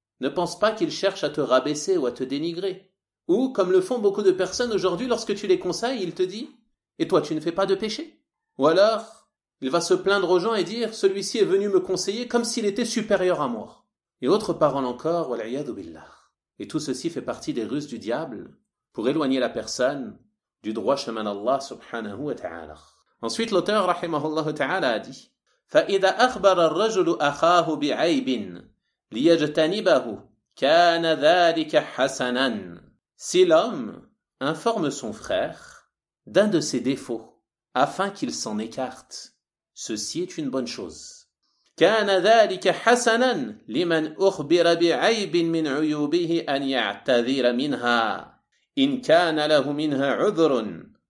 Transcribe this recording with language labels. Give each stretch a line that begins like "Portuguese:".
French: Ne pense pas qu'il cherche à te rabaisser ou à te dénigrer. Ou, comme le font beaucoup de personnes aujourd'hui, lorsque tu les conseilles, il te dit « Et toi, tu ne fais pas de péché ?» Ou alors, il va se plaindre aux gens et dire « Celui-ci est venu me conseiller comme s'il était supérieur à moi. » Et autre parole encore, « Wal'iyadu billah. » Et tout ceci fait partie des ruses du diable pour éloigner la personne du droit chemin d'Allah subhanahu wa ta'ala. Ensuite, l'auteur, rahimahullah ta'ala, a dit
Arabic: فَإِذَا أَخْبَرَ الرَّجُلُ أَخَاهُ بِعَيْبٍ لِيَجْتَنِبَهُ كَانَ ذَلِكَ حَسَنًا.
French: Si l'homme informe son frère d'un de ses défauts afin qu'il s'en écarte, ceci est une bonne chose.
Arabic: كَانَ ذَلِكَ حَسَنًا لِمَنْ أُخْبِرَ بِعَيْبٍ مِنْ عُيُوبِهِ أَنْ يَعْتَذِرَ مِنْهَا إِنْ كَانَ لَهُ مِنْهَا عُذْرٌ.